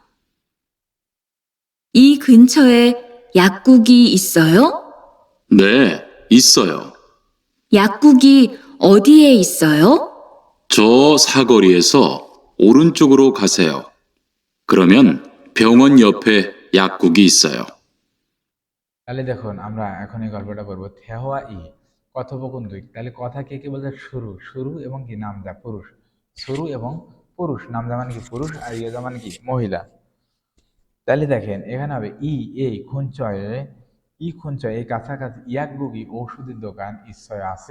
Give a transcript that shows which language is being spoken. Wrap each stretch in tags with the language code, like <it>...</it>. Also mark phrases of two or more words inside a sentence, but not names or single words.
<ko>이 근처에 약국이 있어요? 네, 있어요. 약국이 어디에 있어요? 저 사거리에서 오른쪽으로 가세요. 그러면 병원 옆에 약국이 있어요.</ko> <bn>তাহলে দেখুন আমরা এখন এই গল্পটা পড়বো। থেহওয়া ই কথোপকথন 2। তাহলে কথা কে কে বলতে, শুরু, শুরু এবং কি নামদা পুরুষ, শুরু এবং পুরুষ, নামদা মানে কি পুরুষ আর ইয়েদা মানে কি মহিলা। তাহলে দেখেন এখানে হবে এই খুঞ্চয়ে, খুঞ্চয়ে এই কাছাকাছি ইয়াকগুগি ঔষধের দোকান ইসয় আছে।</bn>